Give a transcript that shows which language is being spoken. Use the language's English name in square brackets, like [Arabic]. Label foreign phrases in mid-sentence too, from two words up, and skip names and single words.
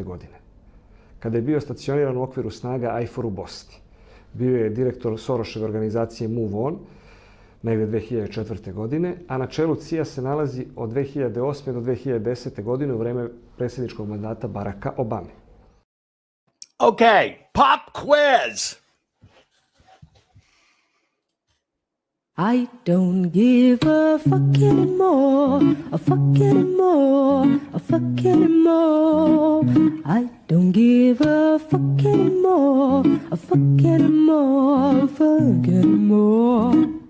[Serbian] godine, kada je bio stacioniran u okviru snaga IFOR u Bosni. Bio je direktor Sorosove organizacije Move On, negde 2004. godine, a na čelu CIA se nalazi od 2008. do 2010. godine u vreme predsjedničkog mandata Baracka Obame. [English] Okay, pop quiz. I don't give a fuck anymore, a fuck anymore, a fuck anymore. I don't give a fuck anymore, a fuck anymore, a fuck anymore.